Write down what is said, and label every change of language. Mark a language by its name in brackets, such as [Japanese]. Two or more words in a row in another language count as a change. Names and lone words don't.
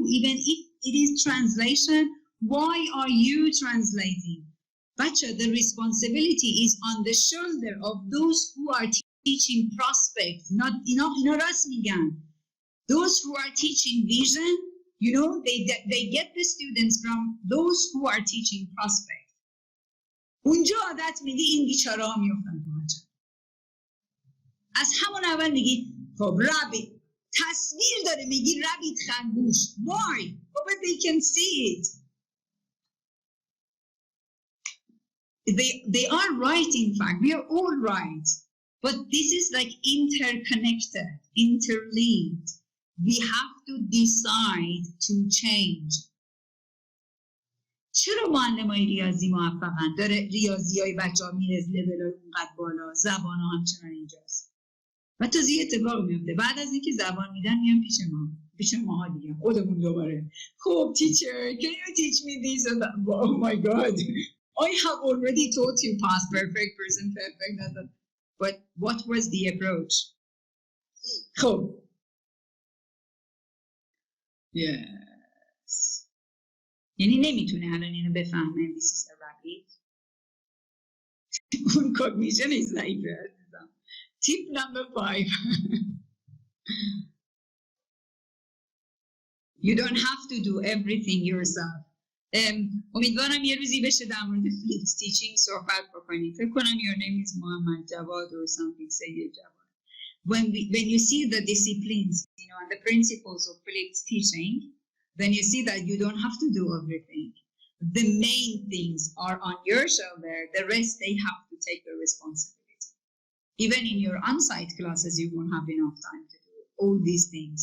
[English] Even if it is translation, why are you translating? Bacha, the responsibility is on the shoulder of those who are teaching prospect, not those who are teaching vision, they get the students from those who are teaching prospect. [Persian] اونجا عادت میدی این بیچاره ها میفتن تو بچه. از همون اول میگی خب رابط تصویر داره میگی رابط خرگوش. [English] Why? But they can see it. They are right, in fact. We are all right. But this is like interconnected, interlinked. We have to decide to change. [Persian] چرا معلمای ریاضی موفقن؟ داره ریاضیای بچه‌ها میره لول‌های اونقدر بالا، زبان‌ها همچنان اینجاست. و تازه یه اتفاق میفته. بعد از اینکه زبان میدن میان پیش ماها دیگه. خودمون دوباره. [English] خب teacher, can you teach me this and that? Oh my God. I have already taught you past perfect, present perfect. But what was the approach? خب. Yes. [Persian] یعنی نمیتونه الان اینو بفهمه [English] this is a rabbit. [Persian] اون [English] cognition is [Persian] ضعیفه. [English] Tip number 5. You don't have to do everything yourself. [Persian] امیدوارم یه روزی بشه در مورد [English] flipped teaching [Persian] صحبت بکنیم. فکر کنم [English] your name is Muhammad Jawad or something, Sayyid Jawad. When you see the disciplines, and the principles of flipped teaching, then you see that you don't have to do everything. The main things are on your shoulder. The rest, they have to take the responsibility. Even in your on-site classes, you won't have enough time to do all these things.